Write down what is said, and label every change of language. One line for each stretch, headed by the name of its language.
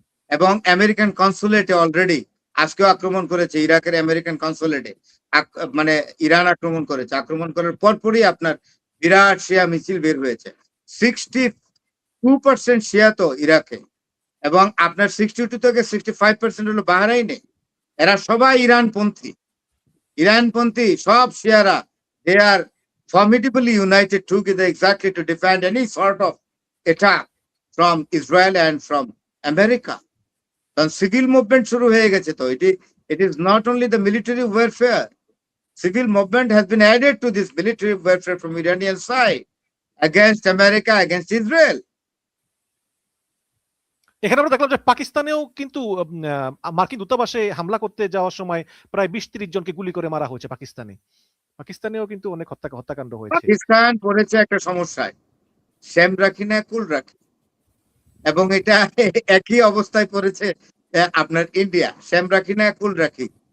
Bangla: এবং American কনসুলেটে already আজকেও আক্রমণ করেছে, ইরাকের আমেরিকান কনসুলেটে মানে ইরান আক্রমণ করেছে। আক্রমণ করার পরপরই আপনার বিরাট শিয়া মিছিল বের হয়েছে। 62% শিয়া তো ইরাকে, এবং আপনার 62 থেকে 65% হলো বাহরাইনে। এরা সবাই ইরানপন্থী, ইরানপন্থী সব শিয়ারা।
English: They are formidably united together exactly to defend any sort of attack from Israel and from America.
Bangla: কারণ সিভিল মুভমেন্ট শুরু হয়ে গেছে। তো
English: it is not only the military warfare, civil movement has been added to this military warfare from Iranian side against America, against Israel.
Bangla: এখানে আমরা দেখলাম যে পাকিস্তানেও কিন্তু মার্কিন দূতাবাসে হামলা করতে যাওয়ার সময় প্রায় 20-30 জনকে গুলি করে মারা হয়েছে পাকিস্তানেও কিন্তু অনেক হত্যাকাণ্ড হয়েছে। পাকিস্তান পড়েছে একটা সমস্যায়, শ্যাম রাখি না কুল রাখি, এবং এটা একই অবস্থায় পড়েছে আপনার ইন্ডিয়া, শ্যাম রাখি না কুল রাখি।